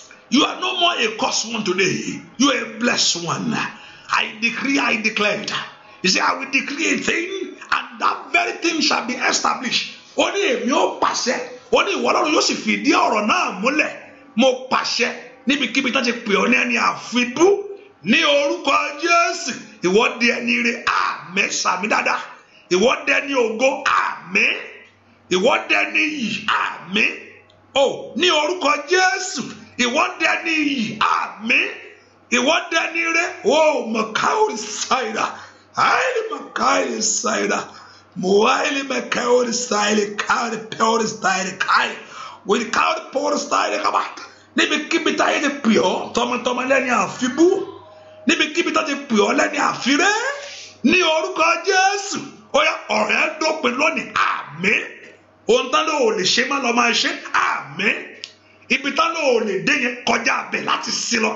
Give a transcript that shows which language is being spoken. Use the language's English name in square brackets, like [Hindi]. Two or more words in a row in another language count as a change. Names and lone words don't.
[English] You are no more a cursed one today. You are a blessed one. I decree, I declare it. You say, "I will decree a thing, and that very thing shall be established." [Yoruba] Ó ní, "Èmi ó pàṣẹ." Ó ní, "Ìwọ Ọlọ́run yóò sì fìdí ọ̀rọ̀ náà múlẹ̀." Mo pàṣẹ níbikíbi tán ti pè ọ́ ní ẹni àfibú. Ní orúkọ Jésù, ìwọ di ẹni ire. Àmín. Sàmí dáadáa. Ìwọ di ẹni ògo. Àmín. Ìwọ dẹni iyì. Àmín. O, ní orúkọ Jésù. Ìwọ dẹni iyì. Àmín. Ìwọ dẹni ire. O, Makaori Saira. Aili Makaori Saira. Muaili Makaori Saira. Kaori Peori Saira. Kai. With Kaori Peori Saira. [English] Come on. [Yoruba] Níbikíbi táyé ti pè ọ́ tọmọtọmọ lẹ́ni àfibú, níbikíbi tó ti pè ọ́ lẹ́ni àfiré, ní orúkọ Jésù, ó yá, ọ̀rọ̀ yẹn dópin lónìí. Àmín. Ohun tán ló ò lè ṣe má lọ máa ṣe. Àmín. Ibi tán ló ò lè dé yẹn kọjá abẹ láti sin lọ.